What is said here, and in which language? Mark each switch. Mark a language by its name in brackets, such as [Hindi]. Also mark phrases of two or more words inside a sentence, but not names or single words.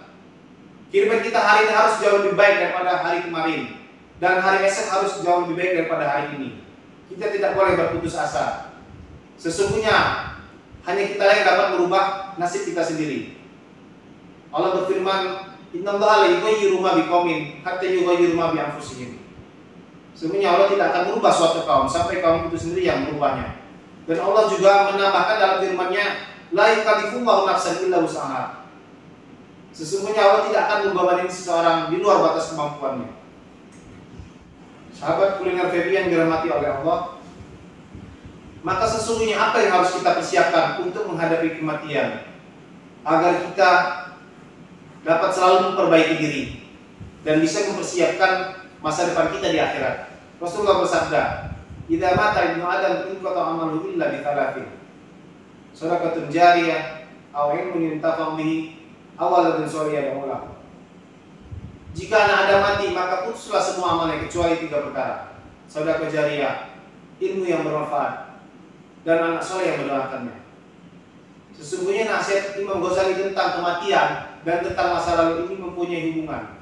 [Indonesian] Kehidupan kita hari ini harus jauh lebih baik daripada hari kemarin, dan hari esok harus jauh lebih baik daripada hari ini. Kita tidak boleh berputus asa. Sesungguhnya hanya kita yang dapat merubah nasib kita sendiri. Allah berfirman, [Arabic] "إِنَّ اللَّهَ لَا يُغَيِّرُ مَا بِقَوْمٍ حَتَّى يُغَيِّرُوا مَا بِأَنْفُسِهِمْ." [Indonesian] Sesungguhnya Allah tidak akan merubah suatu kaum sampai kaum itu sendiri yang merubahnya. Dan Allah juga menambahkan dalam firman-Nya, [Arabic] "لَا يُكَلِّفُ اللَّهُ نَفْسًا إِلَّا وُسْعَهَا." [Indonesian] Sesungguhnya Allah tidak akan membebani seseorang di luar batas kemampuannya. Sahabat kuliner Febi yang dirahmati oleh Allah, maka sesungguhnya apa yang harus kita persiapkan untuk menghadapi kematian agar kita dapat selalu memperbaiki diri dan bisa mempersiapkan masa depan kita di akhirat. Rasulullah bersabda, [Arabic] "إِذَا مَاتَ ابْنُ آدَمَ انْقَطَعَ عَمَلُهُ إِلَّا بِثَلَاثٍ. صَدَقَةٌ جَارِيَةٌ أَوْ عِلْمٌ يُنْتَفَعُ بِهِ أَوْ وَلَدٌ صَالِحٌ يَدْعُو." [Indonesian] Jika anak Adam mati, maka putuslah semua amalnya kecuali 3 perkara. Sedekah jariyah, ilmu yang bermanfaat, dan anak soleh yang mendoakannya. Sesungguhnya nasihat Imam Ghazali tentang kematian dan tentang masa lalu ini mempunyai hubungan.